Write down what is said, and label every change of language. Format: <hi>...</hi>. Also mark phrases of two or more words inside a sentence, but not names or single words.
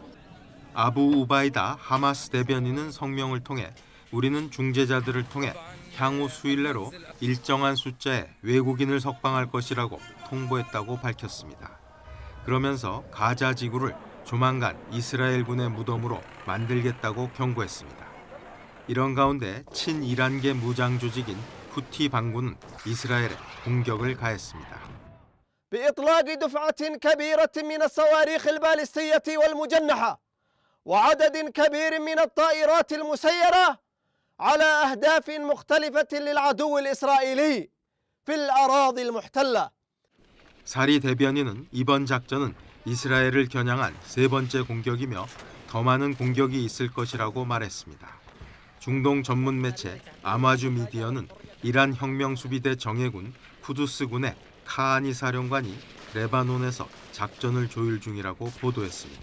<ko>아부 우바이다 하마스 대변인은 성명을 통해 우리는 중재자들을 통해 향후 수일 내로 일정한 숫자의 외국인을 석방할 것이라고 통보했다고 밝혔습니다. 그러면서 가자지구를 조만간 이스라엘군의 무덤으로 만들겠다고 경고했습니다. 이런 가운데 친이란계 무장 조직인 후티 반군은 이스라엘에 공격을 가했습니다.</ko> <ar>بإطلاق دفعة كبيرة من الصواريخ البالستية والمجنحة وعدد كبير من الطائرات المسيرة على أهداف مختلفة للعدو الإسرائيلي في الأراضي المحتلة.</ar> <ko>사리 대변인은 이번 작전은 이스라엘을 겨냥한 세 번째 공격이며 더 많은 공격이 있을 것이라고 말했습니다. 중동 전문 매체 아마주 미디어는 이란 혁명수비대 정예군 쿠두스군의 카하니 사령관이 레바논에서 작전을 조율 중이라고 보도했습니다.</ko>